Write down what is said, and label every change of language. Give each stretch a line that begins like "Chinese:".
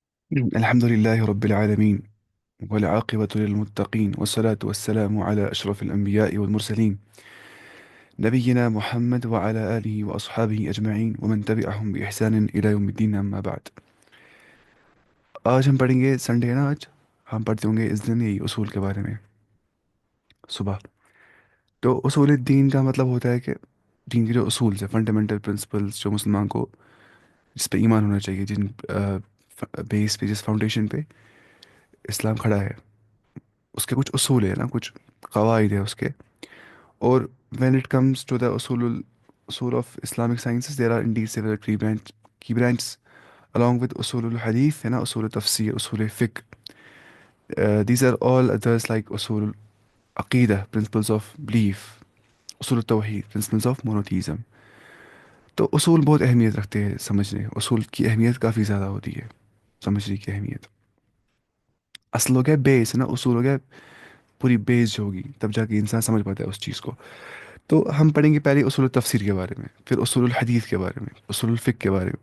Arabic: الحمد لله رب العالمين، والعاقبة للمتقين، والصلاة والسلام على أشرف الأنبياء والمرسلين، نبينا محمد وعلى آله وأصحابه أجمعين ومن تبعهم بإحسان إلى يوم الدين، أما بعد.
Urdu: آج ہم پڑھیں گے سنڈے ہے نا آج. ہم پڑھتے ہوں گے اس دن یہی اصول کے بارے میں صبح. تو اصول الدین کا مطلب ہوتا ہے کہ دین کے جو اصول سے فنڈامنٹل پرنسپلس جو مسلمان کو جس پہ ایمان ہونا چاہیے، جن بیس پہ، جس فاؤنڈیشن پہ اسلام کھڑا ہے، اس کے کچھ اصول ہے نا، کچھ قواعد ہے اس کے.
English: اور when it comes to the usul of Islamic sciences, there are indeed several key branches along with usul al-hadith
Urdu: ہے نا، اصول تفسیر، اصول فقہ.
English: These are all others like usul عقیدہ principles of belief، اصول التوحید principles of monotheism.
Urdu: تو اصول بہت اہمیت رکھتے ہیں سمجھنے، اصول کی اہمیت کافی زیادہ ہوتی ہے سمجھنے کی اہمیت. اصل ہو گیا بیس ہے نا، اصول ہو گیا پوری بیس جو ہوگی، تب جا کے انسان سمجھ پاتا ہے اس چیز کو. تو ہم پڑھیں گے پہلے اصول التفسیر کے بارے میں، پھر اصول الحدیث کے بارے میں، اصول الفقہ کے بارے میں.